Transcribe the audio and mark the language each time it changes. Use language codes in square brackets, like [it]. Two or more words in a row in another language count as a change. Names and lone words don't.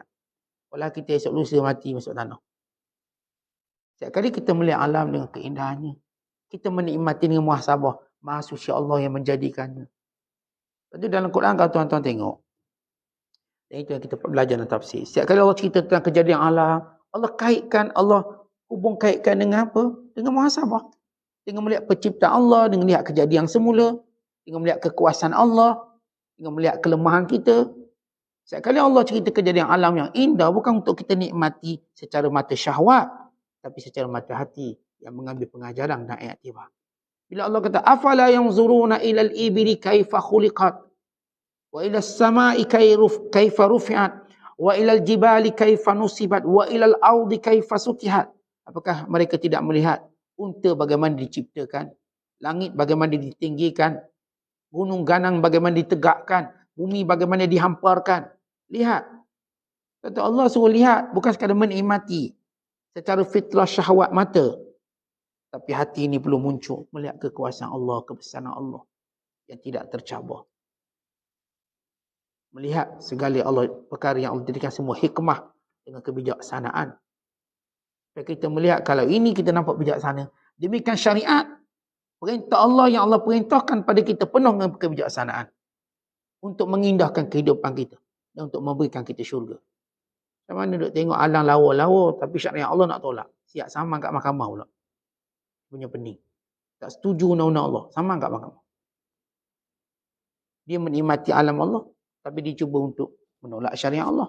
[ms] Walau kita esok lusa mati masuk tanah. Setiap kali kita melihat alam dengan keindahannya, kita menikmati dengan muhasabah. Maha suci Allah yang menjadikannya. Lepas tu dalam Quran kalau tuan-tuan tengok, dan itu yang kita belajar dalam tafsir. Setiap kali Allah cerita tentang kejadian alam, Allah hubung kaitkan dengan apa? Dengan muhasabah. Dengan melihat penciptaan Allah, dengan melihat kejadian semula, dengan melihat kekuasaan Allah, dengan melihat kelemahan kita. Setiap kali Allah cerita kejadian alam yang indah, bukan untuk kita nikmati secara mata syahwat, tapi secara mata hati yang mengambil pengajaran dan iktibar. Bila Allah kata, [ar] أفلا ينظرون إلى الإبل كيف خلقت، وإلى السماء كيف رفعت، وإلى الجبال كيف نصبت، وإلى الأرض كيف سطحت. [ms] Apakah mereka tidak melihat unta bagaimana diciptakan, langit bagaimana ditinggikan, gunung ganang bagaimana ditegakkan, bumi bagaimana dihamparkan. Lihat. Kata Allah suruh lihat, bukan sekadar menikmati secara fitrah syahwat mata. Tapi hati ini perlu muncul melihat kekuasaan Allah, kebesaran Allah yang tidak tercabar. Melihat segala Allah, perkara yang Allah jadikan semua hikmah dengan kebijaksanaan. Dan kita melihat kalau ini kita nampak bijaksana. Demikian syariat, perintah Allah yang Allah perintahkan pada kita penuh dengan kebijaksanaan. Untuk mengindahkan kehidupan kita. Dan untuk memberikan kita syurga. Macam mana duk tengok alang lawa-lawa, tapi syariat Allah nak tolak. Siap sama kat mahkamah pula. Punya pening. Tak setuju undang-undang Allah. Sama kat mahkamah. Dia menikmati alam Allah, tapi dia cuba untuk menolak syariat Allah.